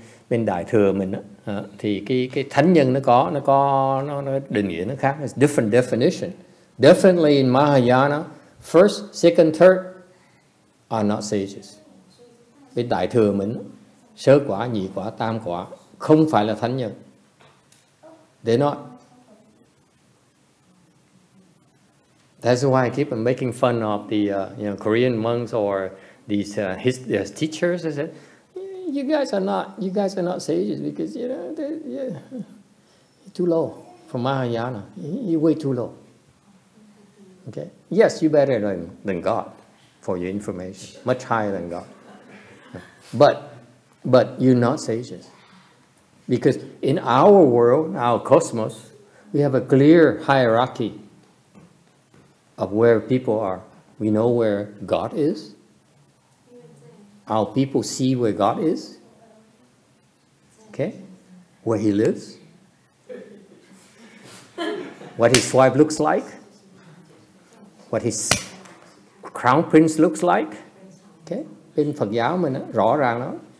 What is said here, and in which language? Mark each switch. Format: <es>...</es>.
<vi>Bên Đại thừa mình đó, thì cái thánh nhân nó định nghĩa nó khác.</vi> <en>It's different definition. Definitely in Mahayana, first, second, third are not sages.</en> <vi>Bên Đại thừa mình, sơ quả, nhị quả, tam quả không phải là thánh nhân.</vi> <en>They're not. That's why I keep on making fun of the Korean monks or these his teachers. I said, you guys are not sages because you're too low for Mahayana. You're way too low. Okay. Yes, you're better than God, for your information, much higher than God. But you're not sages. Because in our world, our cosmos, we have a clear hierarchy of where people are. We know where God is. Our people see where God is. Okay? Where he lives. What his wife looks like. What his crown prince looks like. Okay?</en> <vi>Bên Phật giáo mình đó, rõ ràng đó.</vi>